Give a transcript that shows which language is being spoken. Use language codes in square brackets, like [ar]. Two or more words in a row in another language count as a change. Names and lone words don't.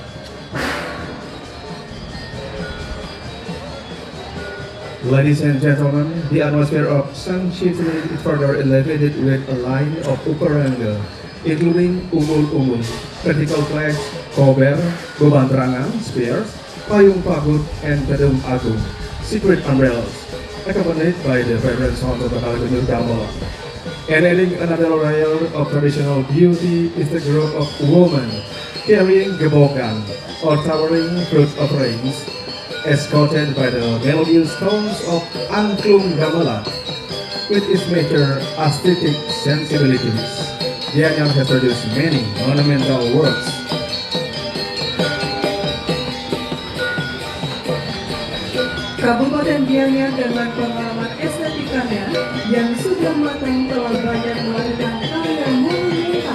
[en] Ladies and gentlemen, the atmosphere of Sunshine is further elevated with a line of uparangan, including umul-umul, vertical flags, kober, beban terangan, spears, payung pagut, and pedung agung, secret umbrellas, accompanied by the vibrant sound of the Kalikunyur gamelan. And adding another layer of traditional beauty is the group of women carrying gebokan or towering fruit offerings, escorted by the melodious tones of angklung gamelan. With its major aesthetic sensibilities, Gianyar has produced many monumental works. [id] Kabupaten Gianyar dengan pengalaman estetikanya yang sudah matang telah banyak melakukan karya monumental.